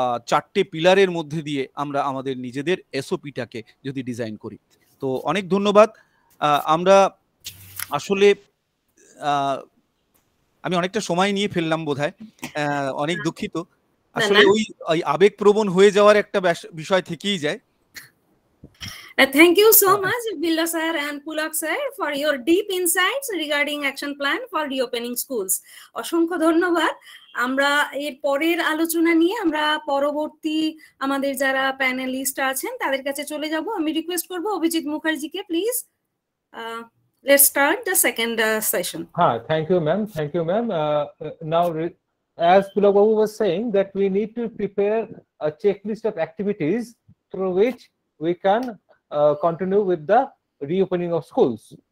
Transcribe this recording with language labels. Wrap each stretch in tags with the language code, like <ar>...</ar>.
<bn>চারটে পিলারের মধ্যে দিয়ে আমরা আমাদের নিজেদের এসওপিটাকে যদি ডিজাইন করি। তো অনেক ধন্যবাদ। আমরা আসলে আমি অনেকটা সময় নিয়ে ফেললাম বোধহয়, অনেক দুঃখিত। আসলে ওই আবেগপ্রবণ হয়ে যাওয়ার একটা বিষয় থেকেই যায়।</bn> <en>Thank you so much, Billa sir and Pulak sir, for your deep insights regarding action plan for reopening schools.</en> <bn>অসংখ্য ধন্যবাদ। আমরা এর পরের আলোচনা নিয়ে আমরা পরবর্তী আমাদের যারা প্যানেলিস্ট আছেন তাদের কাছে চলে যাব। আমি রিকোয়েস্ট করব Abhijit মুখার্জিকে, please.</bn> <en>Let's start the second session. Thank you, ma'am. Thank you, ma'am. Now, as Pulak Babu was saying, that we need to prepare a checklist of activities through which we can continue with the reopening of schools.</en>